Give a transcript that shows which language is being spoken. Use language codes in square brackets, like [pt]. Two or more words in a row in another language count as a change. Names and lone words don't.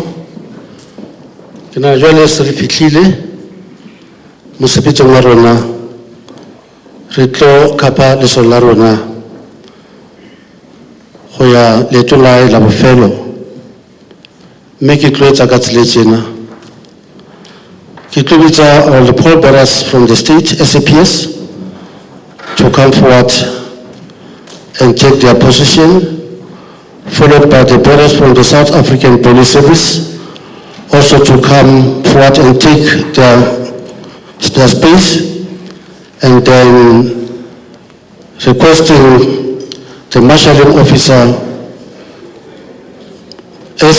[st] Ke na jwale se re fihlile mosebetsing wa rona, re tlo kapa lesolo la rona go ya leetong la bofelo, mme ke tlo etsa ka tsela tsena. Ke tlo bitsa [en] all the pallbearers from the state SAPS to come forward and take their position, followed by the bearers from the South African Police Service also to come forward and take their space, and then requesting the marshalling officer S.